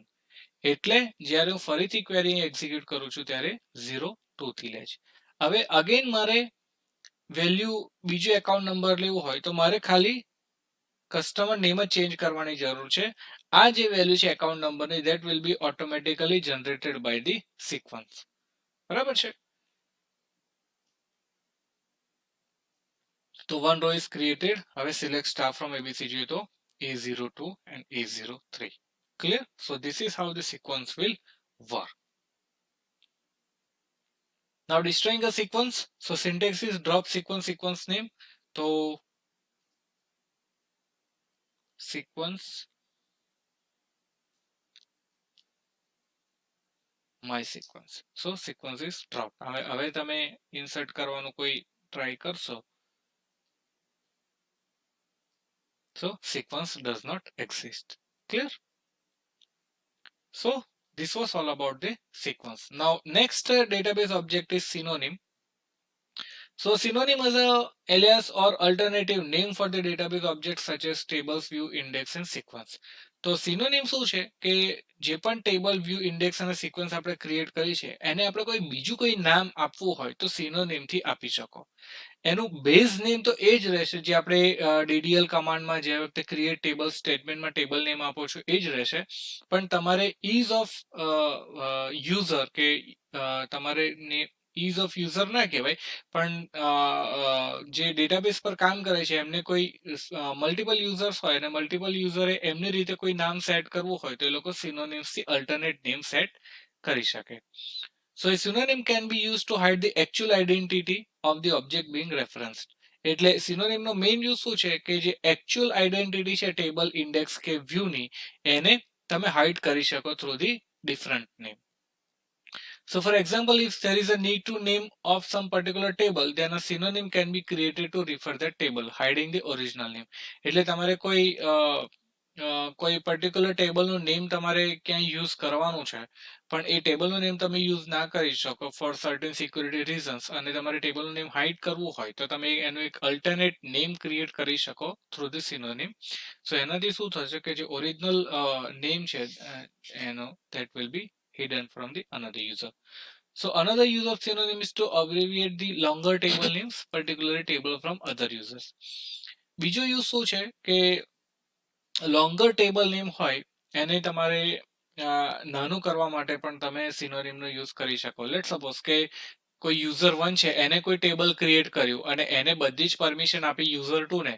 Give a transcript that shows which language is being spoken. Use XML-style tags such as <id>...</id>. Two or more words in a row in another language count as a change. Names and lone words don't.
<gu>એટલે જ્યારે હું ફરીથી</gu> <en>query execute</en> <gu>કરું છું ત્યારે 02 થી લે છે. હવે અગેન મારે વેલ્યુ બીજો</gu> <en>account number</en> <gu>લેવું હોય તો મારે ખાલી</gu> <en>customer name</en> <gu>જ ચેન્જ કરવાની જરૂર છે. આ જે વેલ્યુ છે એકાઉન્ટ નંબરની</gu> <en>that will be automatically generated by the sequence.</en> <gu>બરાબર છે. તો</gu> <en>one row is created. હવે select star from ABC</en> <gu>જોઈએ તો</gu> <en>A02 and A03. Clear? So this is how the sequence will work. Now destroying a sequence. So syntax is drop sequence name. So sequence my sequence. So sequence is drop.</en> <gu>હવે તમે insert કરવાનું કોઈ try કરશો.</gu> <en>So sequence does not exist. Clear? So this was all about the sequence. Now next database object is synonym. So synonym is a alias or alternative name for the database objects such as tables, view, index and sequence.</en> <gu>તો synonym શું છે કે જે પણ</gu> <en>table, view, index</en> <gu>અને સિક્વન્સ આપણે ક્રિએટ કરી છે એને આપણે કોઈ બીજું કોઈ નામ આપવું હોય તો synonym થી આપી શકો. એનું</gu> <en>base name</en> <gu>તો એ જ રહેશે જે આપણે</gu> <en>DDL command</en> <gu>જે વખતે</gu> <en>create table statement table name</en> <gu>આપો છો એ જ રહેશે. પણ તમારે</gu> <en>ease of user</en> <gu>કે તમારે</gu> <en>ease of user</en> <gu>ના કહેવાય પણ જે ડેટાબેઝ પર કામ કરે છે એમને કોઈ</gu> <en>multiple users</en> <gu>હોય અને</gu> <en>multiple user</en> <gu>એમની રીતે કોઈ નામ સેટ કરવું હોય તો એ લોકો સિનોનિમ્સ થી</gu> <en>alternate name set</en> <gu>કરી શકે.</gu> <en>So a synonym can be used to hide the actual identity of the object being referenced.</en> <gu>એટલે synonym નો</gu> <en>main use</en> <gu>શું છે કે જે</gu> <en>actual identity</en> <gu>છે ટેબલ, ઇન્ડેક્સ કે વ્યૂ ની એને તમે હાઇડ કરી શકો</gu> <en>through the different name. So for example, if there is a need to name of some particular table, then a synonym can be created to refer that table, hiding the original name.</en> <gu>એટલે તમારે કોઈ</gu> <en>particular table name</en> <gu>તમારે ક્યાંય યુઝ કરવાનું છે પણ એ</gu> <en>table name</en> <gu>તમે યુઝ ના કરી શકો</gu> <en>for certain security reasons</en> <gu>અને તમારે</gu> <en>table name</en> <gu>હાઇડ કરવું હોય તો તમે એનું એક</gu> <en>alternate name</en> <gu>ક્રિએટ કરી શકો</gu> <en>through the synonym.</en> <gu>સો એનાથી શું થશે કે જે</gu> <en>original name</en> <gu>છે એનો</gu> <en>that will be hidden from the another user. So another use of synonym is to abbreviate the longer table names, particularly table from other users.</en> <gu>બીજો યુઝ શું છે કે</gu> <en>longer table name</en> <gu>હોય એને તમારે નાનું કરવા માટે પણ તમે સિનોનિમનો યુઝ કરી શકો.</gu> <en>let suppose</en> <gu>કે કોઈ યુઝર 1 છે એને કોઈ</gu> <en>table create</en> <gu>કર્યું અને એને બધી જ પરમિશન આપી યુઝર 2 ને.</gu>